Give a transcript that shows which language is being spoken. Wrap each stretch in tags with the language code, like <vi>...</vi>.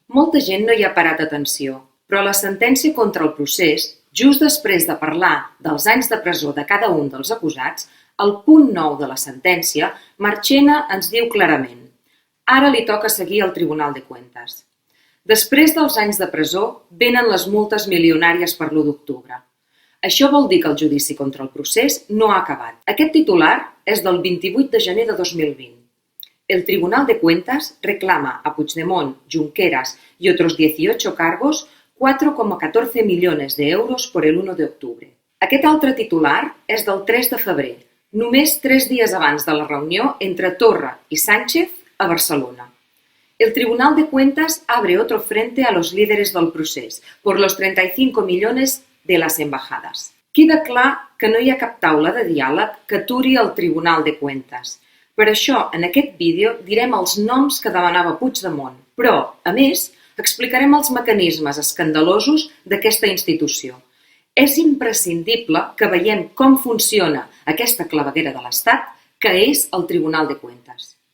<ca>Molta gent no hi ha parat atenció, però la sentència contra el procés, just després de parlar dels anys de presó de cada un dels acusats, al punt 9 de la sentència, Marchena ens diu clarament: ara li toca seguir al Tribunal de Cuentas. Després dels anys de presó, venen les multes milionàries per l'1 d'octubre. Això vol dir que el judici contra el procés no ha acabat. Aquest titular és del 28 de gener de 2020.</ca> <es>El Tribunal de Cuentas reclama a Puigdemont, Junqueras y otros 18 cargos 4,14 millones de euros por el 1 de octubre.</es> <ca>Aquest altre titular és del 3 de febrer, només 3 dies abans de la reunió entre Torra i Sánchez a Barcelona.</ca> <es>El Tribunal de Cuentas abre otro frente a los líderes del procés por los 35 millones de las embajadas.</es> <ca>Queda clar que no hi ha cap taula de diàleg que aturi el Tribunal de Cuentas. Per això, en aquest vídeo direm els noms que demanava Puigdemont, però, a més, explicarem els mecanismes escandalosos d'aquesta institució. És imprescindible que veiem com funciona aquesta claveguera de l'Estat, que és el Tribunal de Cuentas.</ca>